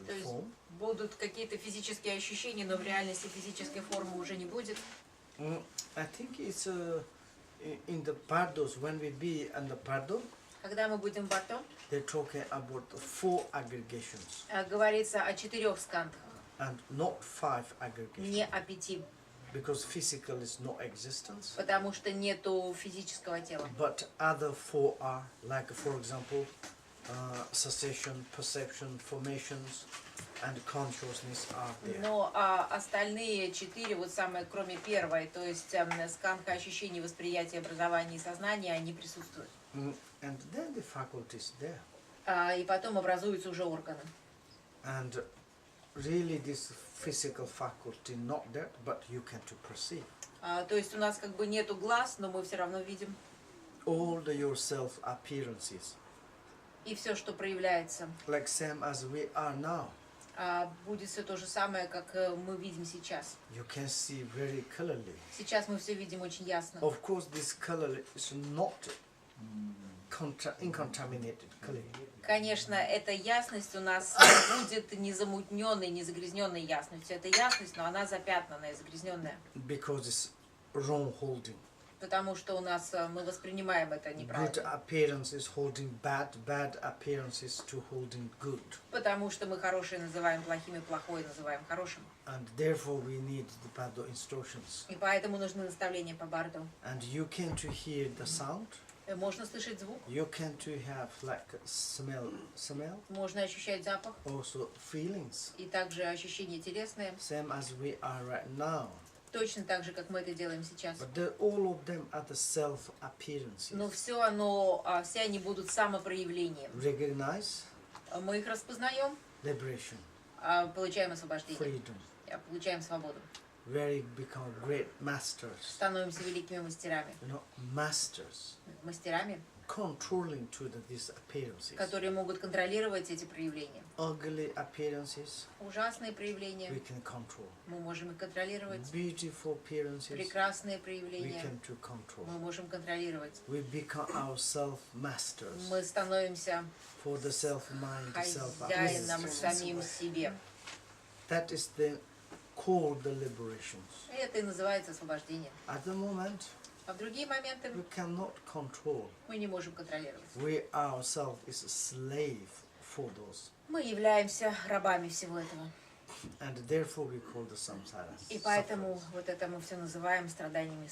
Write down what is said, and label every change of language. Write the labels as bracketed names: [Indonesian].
[Russian] То есть [English] form. [Russian] будут какие-то физические ощущения, но в реальности физической формы уже не будет. [English] I think it's in the bardos, when we be in the bardo, [Russian] Когда мы будем в бардо, [English] they're talking about 4 aggregations [Russian] говорится о 4 скандах, [English] and not 5 aggregations. [Russian] не о 5, [English] Because physical is no existence, [Russian] потому что нету физического тела. [English] but other 4 are, like for example, cessation, perception, formations, and consciousness are there. [Russian] Но остальные 4, вот самое, кроме первой, то есть сканха ощущений, восприятия, образования и сознания, они присутствуют. [English] And then the faculties there. [Russian] И потом образуются уже органы. [English] And really this physical faculty not there, but you can to perceive. [Russian] То есть у нас как бы нету глаз, но мы все равно видим. [English] All the yourself appearances, [Russian] И все, что проявляется, [English] like same as we are now. [Russian] будет все то же самое, как мы видим сейчас. [English] You can see very clearly. [Russian] Сейчас мы все видим очень ясно. [English] Of course, this color is not uncontaminated color. [Russian] Конечно, эта ясность у нас не будет не замутненной, не загрязненной ясностью. Это ясность, но она запятнанная, загрязненная. [English] Because it's wrong holding. [Russian] Потому что у нас мы воспринимаем это [English] Good [Russian] неправильно. [English] appearance is holding bad, bad appearances to holding good. [Russian] Потому что мы хорошее называем плохим и плохое называем хорошим. [English] And therefore we need the bardo instructions. [Russian] И поэтому нужны наставления по барду. [English] And you can to hear the sound. [Russian] Можно слышать звук, [English] You can to have like smell, [Russian] можно ощущать запах, [English] also feelings. [Russian] и также ощущения телесные, [English] Same as we are right now. [Russian] точно так же, как мы это делаем сейчас. [English] But all of them are the self appearances. [Russian] Но все они будут самопроявлением. [English] Recognize [Russian] Мы их распознаем, [English] liberation, [Russian] получаем освобождение, [English] freedom. [Russian] получаем свободу. [English] Very become great masters. [Russian] Становимся великими мастерами. [English] You know, masters [Russian] Мастерами, [English] controlling to these appearances. [Russian] которые могут контролировать эти проявления. [English] Ugly appearances [Russian] Ужасные проявления [English] we can control. [Russian] мы можем их контролировать. [English] Beautiful appearances [Russian] Прекрасные [English] we [Russian] проявления [English] can to control. [Russian] мы можем контролировать. [English] We become ourselves masters [Russian] Мы становимся [English] for the self mind, self [Russian] хозяином [English] appearance. [Russian] самим себе. [English] That is the called the liberations. [Russian] И это и называется освобождение. [English] At the moment [Russian] А в другие моменты [English] we cannot control. [Russian] мы не можем контролировать. [English] We ourselves is a slave for those, [Russian] Мы являемся рабами всего этого. [English] and therefore we call the samsara. [Russian] И поэтому вот это мы все называем страданиями